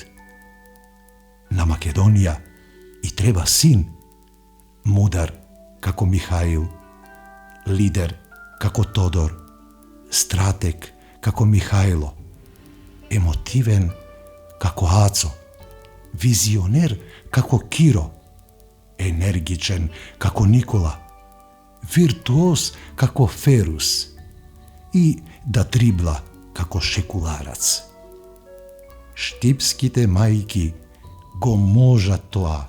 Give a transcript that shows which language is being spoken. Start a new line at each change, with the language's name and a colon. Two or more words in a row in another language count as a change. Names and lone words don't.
Macedonian: На Македонија и треба син, мудар како Михаил, лидер како Тодор, стратег како Михајло, емотивен како Ацо, Визионер како Киро, енергичен како Никола, виртуоз како Ферус и да трибла како шекуларац. Штипските мајки го можат тоа.